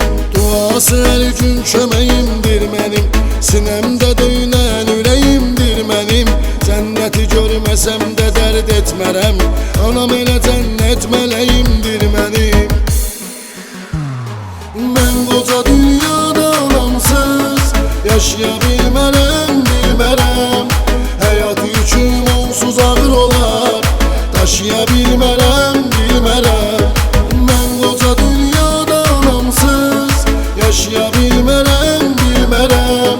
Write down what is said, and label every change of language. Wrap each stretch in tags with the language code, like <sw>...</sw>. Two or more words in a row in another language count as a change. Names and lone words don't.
<az>Duası hər gün köməyimdir mənim, sinəmdə döynən ürəyimdir mənim. Cənnəti görməsəm də dərd etmərəm, anam elə cənnət mələyimdir mənim. Mən qoca dünyada anamsız</az> <tr>yaşayabilmem bilmem. Hayat yüküm onsuz ağır olar, taşıyabilmem bilmem. Ben koca dünyada anamsız yaşayabilmem bilmem.</tr>